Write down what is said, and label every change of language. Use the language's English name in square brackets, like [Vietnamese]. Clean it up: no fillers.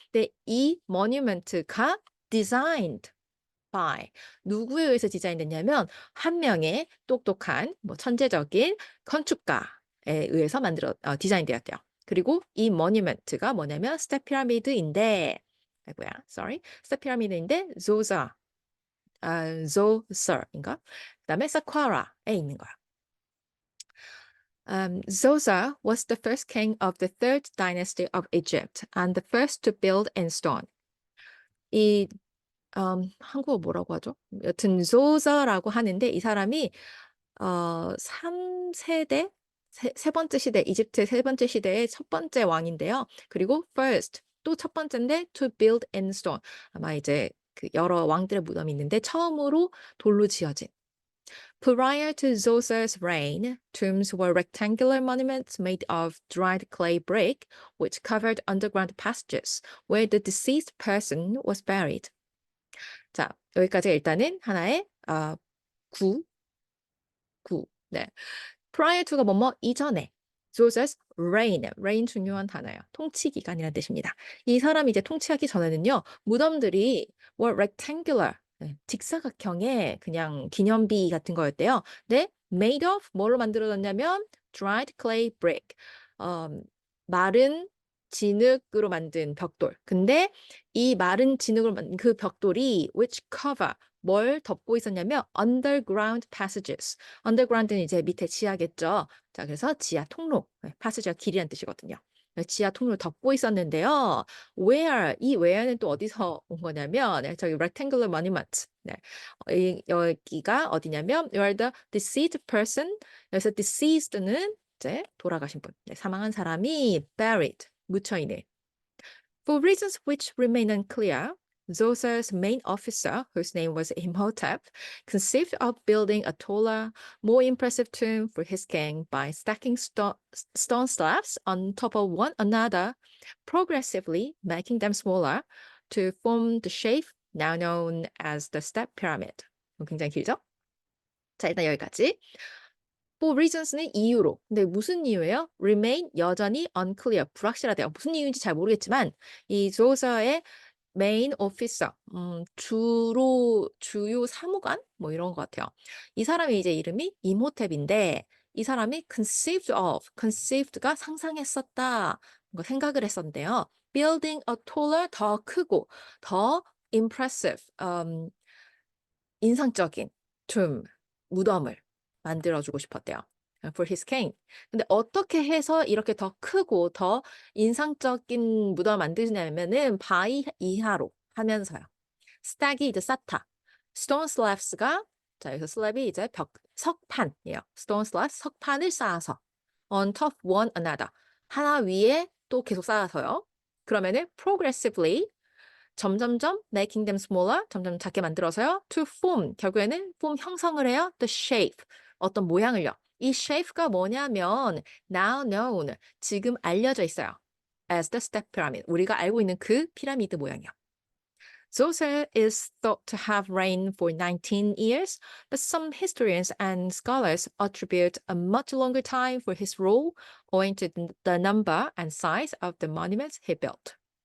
[Korean] 근데 이 monument가 [English] designed by [Korean] 누구에 의해서 디자인됐냐면 한 명의 똑똑한 뭐 천재적인 건축가에 의해서 디자인되었대요. 그리고 이 monument가 뭐냐면 스텝 피라미드인데 아이고야, sorry. 스텝 피라미드인데 조서인가? 그다음에 사쿠라에 있는 거야. [English] Zosa was the first king of the third dynasty of Egypt and the first to build in stone. [Korean] 이 한국어 뭐라고 하죠? 여튼 조서라고 하는데 이 사람이 3세대 세 번째 시대 이집트의 세 번째 시대의 첫 번째 왕인데요. 그리고 first 또 첫 번째인데 [English] to build in stone. [Korean] 아마 이제 그 여러 왕들의 무덤이 있는데 처음으로 돌로 지어진. [English] Prior to Zoser's reign, tombs were rectangular monuments made of dried clay brick, which covered underground passages where the deceased person was buried. [Korean] 자, 여기까지 일단은 하나의 구, 네. Prior to가 뭐뭐 이전에. Zoser's reign 중요한 단어예요. 통치 기간이라는 뜻입니다. 이 사람이 이제 통치하기 전에는요, 무덤들이 [English] were rectangular, [Korean] 네, 직사각형의 그냥 기념비 같은 거였대요. 네, made of 뭐로 만들어졌냐면 [English] dried clay brick, [Korean] 마른 진흙으로 만든 벽돌. 근데 이 마른 진흙으로 만든 그 벽돌이 which cover 뭘 덮고 있었냐면 [English] underground passages. [Korean] underground는 이제 밑에 지하겠죠. 자, 그래서 지하 통로. passage가 길이란 뜻이거든요. 지하 통로를 덮고 있었는데요. where 이 where는 또 어디서 온 거냐면 저기 [English] rectangular monument. [Korean] 네. 여기가 어디냐면 [English] where the deceased person [Korean] 여기서 deceased는 이제 돌아가신 분, 네, 사망한 사람이 buried 묻혀 있는. [English] For reasons which remain unclear, Zoser's main officer, whose name was Imhotep, conceived of building a taller, more impressive tomb for his king by stacking stone slabs on top of one another, progressively making them smaller to form the shape now known as the Step Pyramid. [Korean] 굉장히 길죠? 자, 일단 여기까지. For reasons는 이유로. 근데 무슨 이유예요? Remain 여전히 unclear 불확실하대요. 무슨 이유인지 잘 모르겠지만 이 조서의 메인 오피서 주요 사무관 뭐 이런 것 같아요. 이 사람의 이제 이름이 이모탭인데 이 사람이 conceived가 상상했었다. 뭔가 생각을 했었는데요. [English] building a taller [Korean] 더 크고 더 impressive 인상적인 무덤을 만들어주고 싶었대요. [English] For his king. [Korean] 근데 어떻게 해서 이렇게 더 크고 더 인상적인 무덤을 만드냐면은 바위 이하로 하면서요. 스탁이 이제 쌓다. stone slabs가 자 여기서 slab이 이제 석판이에요. stone slabs 석판을 쌓아서 [English] on top one another [Korean] 하나 위에 또 계속 쌓아서요. 그러면은 progressively 점점점 [English] making them smaller [Korean] 점점 작게 만들어서요. to form 결국에는 form 형성을 해요. the shape 어떤 모양을요. 이 shape가 뭐냐면 now known 지금 알려져 있어요. [English] as the step pyramid [Korean] 우리가 알고 있는 그 피라미드 모양이요. [English] Zoser is thought to have reigned for 19 years, but some historians and scholars attribute a much longer time for his rule owing to the number and size of the monuments he built.